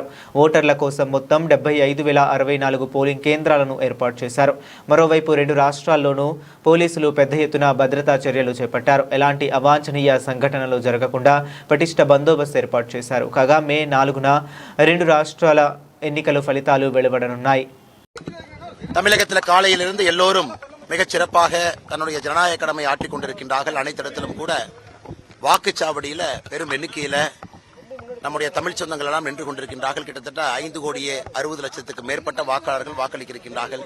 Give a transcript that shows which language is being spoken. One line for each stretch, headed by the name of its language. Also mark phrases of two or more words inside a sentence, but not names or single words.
Telugu: ఓటర్ల కోసం మొత్తం 75,064 పోలింగ్ కేంద్రాలను ఏర్పాటు చేశారు. మరోవైపు రెండు రాష్ట్రాల్లోనూ పోలీసులు పెద్ద ఎత్తున భద్రతా చర్యలు చేపట్టారు. ఎలాంటి అవాంఛనీయ సంఘటనలు జరగకుండా పటిష్ట బందోబస్తు ఏర్పాటు చేశారు. కాగా మే 4న రెండు రాష్ట్రాల ఎన్నికల ఫలితాలు వెలువడనున్నాయి.
Tamil: தமிழகத்தில் காலையிலிருந்து எல்லோரும் மிகச் சிறப்பாக தன்னுடைய ஜனநாயக கடமை ஆற்றிக் கொண்டிருக்கின்றார்கள். அனைத்து இடத்திலும் கூட வாக்குச்சாவடியில பெரும் எண்ணிக்கையில நம்முடைய தமிழ் சொந்தங்கள் எல்லாம் நின்று கொண்டிருக்கின்றார்கள். கிட்டத்தட்ட 5,60,00,000 மேற்பட்ட வாக்காளர்கள் வாக்களிக்கிருக்கின்றார்கள்.